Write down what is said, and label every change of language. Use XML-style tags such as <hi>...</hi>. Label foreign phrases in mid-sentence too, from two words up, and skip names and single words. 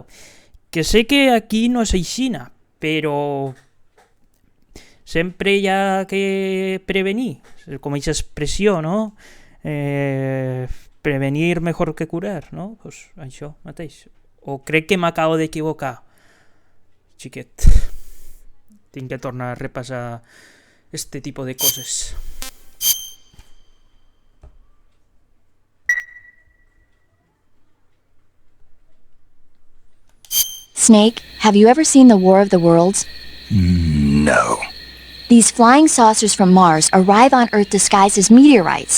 <ca>Que sé que aquí no és aixina, però sempre hi ha que prevenir, com aquesta expressió, no?</ca> <es>Prevenir mejor que curar, no?</es> <ca>Pues això mateix. O crec que m'acabo d'equivocar, xiquet. Tinc que tornar a repassar este tipo de coses.</ca> <en>Snake, have you ever seen the War of the Worlds? No. These flying saucers from Mars arrive on Earth disguised as meteorites.</en>